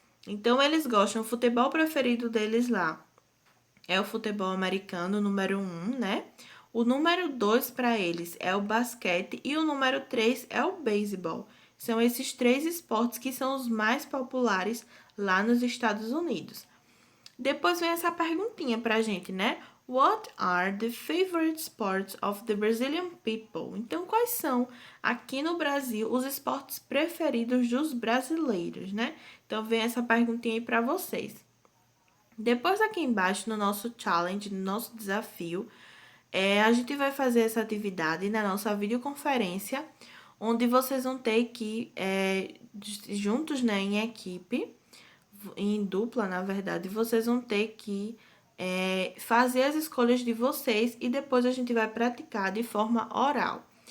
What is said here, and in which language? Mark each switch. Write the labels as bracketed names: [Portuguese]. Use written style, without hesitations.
[Portuguese] Então eles gostam, o futebol preferido deles lá é o futebol americano, número 1, né? O número 2 para eles é o basquete e o número 3 é o beisebol. São esses três esportes que são os mais populares lá nos Estados Unidos. Depois vem essa perguntinha pra gente, né? [English] What are the favorite sports of the Brazilian people? [Portuguese] Então, quais são aqui no Brasil os esportes preferidos dos brasileiros, né? Então, vem essa perguntinha aí pra vocês. Depois aqui embaixo no nosso challenge, no nosso desafio, a gente vai fazer essa atividade na nossa videoconferência, onde vocês vão ter que, juntos, né, em equipe, em dupla, na verdade, vocês vão ter que fazer as escolhas de vocês e depois a gente vai praticar de forma oral.